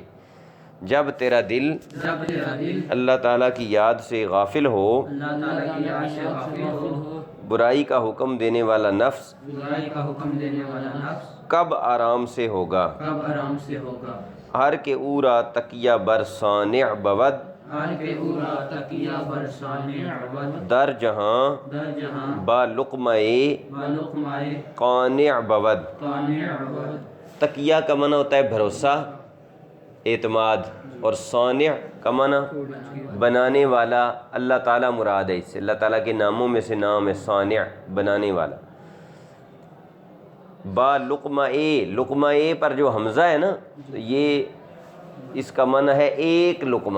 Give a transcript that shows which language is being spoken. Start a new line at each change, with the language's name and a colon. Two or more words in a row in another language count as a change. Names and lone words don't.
Urdu: جب تیرا دل اللہ تعالیٰ کی یاد سے غافل ہو، برائی کا حکم دینے والا نفس کب آرام سے ہوگا۔
Persian: ہر کے اورا تکیہ بر صانع بود، در جہاں با لقمہ قانع بود۔
Urdu: تکیہ کا معنی ہوتا ہے بھروسہ، اعتماد، اور صانع کا معنی بنانے والا، اللہ تعالیٰ مراد ہے اس سے، اللہ تعالیٰ کے ناموں میں سے نام ہے صانع، بنانے والا۔
Persian: با لقمہ،
Urdu: لقمہ پر جو حمزہ ہے نا، تو یہ اس کا معنی ہے ایک لقمہ۔